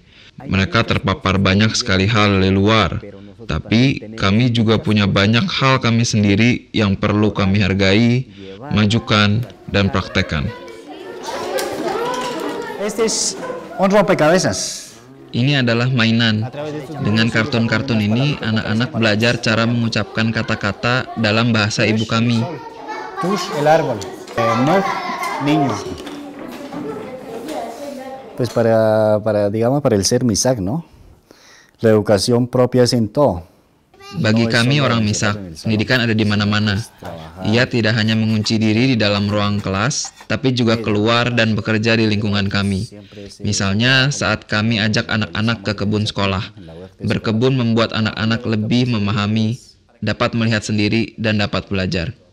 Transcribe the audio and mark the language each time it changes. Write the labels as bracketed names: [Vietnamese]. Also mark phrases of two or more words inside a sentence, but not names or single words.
[Indonesian] Mereka terpapar banyak sekali hal di luar, tapi kami juga punya banyak hal kami sendiri yang perlu kami hargai, majukan, dan praktekkan. Ini adalah mainan. Dengan kartun-kartun ini, anak-anak belajar cara mengucapkan kata-kata dalam bahasa ibu kami. [Spanish] Pues para el ser Misak, ¿no? La educación propia es en todo. [Indonesian] Bagi kami orang Misak, pendidikan ada di mana-mana. Ia tidak hanya mengunci diri di dalam ruang kelas, tapi juga keluar dan bekerja di lingkungan kami. Misalnya saat kami ajak anak-anak ke kebun sekolah. Berkebun membuat anak-anak lebih memahami, dapat melihat sendiri, dan dapat belajar.